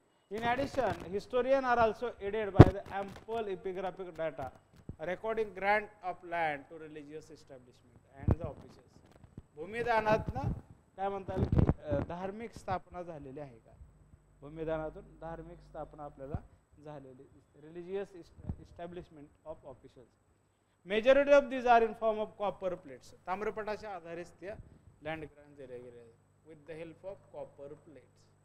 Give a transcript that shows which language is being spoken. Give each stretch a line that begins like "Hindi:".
English: In addition historian are also aided by the ample epigraphic data recording grant of land to religious establishment and the offices.
Marathi: भूमिदानातनं काय म्हणता येईल की धार्मिक स्थापना झालेली आहे का? भूमिदानातून धार्मिक स्थापना आपल्याला झालेली दिसते.
English: Religious establishment of officials. Majority of these are in form of copper plates.
Marathi: ताम्रपटाच्या आधारेच त्या लँड ग्रँट दिल्या गेल्या आहेत.
English: With the help of copper plates.